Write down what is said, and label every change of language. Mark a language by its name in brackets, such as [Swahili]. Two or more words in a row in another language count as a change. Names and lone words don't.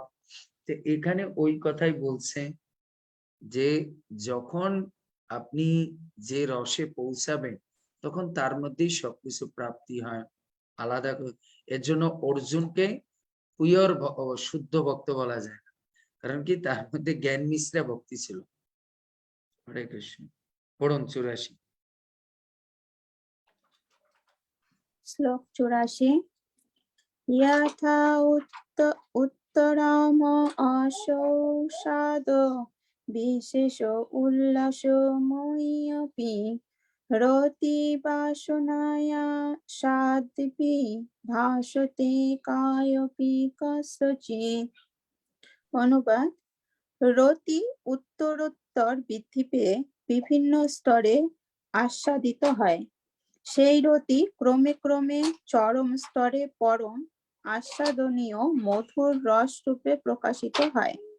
[Bangla] তো এখানে ওই কথাই বলছে যে যখন আপনি যে রসে পৌঁছাবেন, তখন তার মধ্যেই সবকিছু প্রাপ্তি হয় আলাদা করে। এর জন্য অর্জুনকে পিওর শুদ্ধ ভক্ত বলা যায় না, কারণ কি তার মধ্যে জ্ঞান মিশ্রা ভক্তি ছিল। হরে কৃষ্ণ। পড়ুন 84। শ্লোক 84। [Sanskrit] यथा उत्तरम अशौषाद विशेष उल्लासमयीपि रति वासनाया साध्वी भासते कायपि कस्यचित्। [Bangla] অনুবাদ: রতি উত্তরোত্তর বৃদ্ধি পেয়ে বিভিন্ন স্তরে আস্বাদিত হয়। সেই রতি ক্রমে ক্রমে চরম স্তরে পরম আস্বাদনীয় মধুর রস রূপে প্রকাশিত হয়।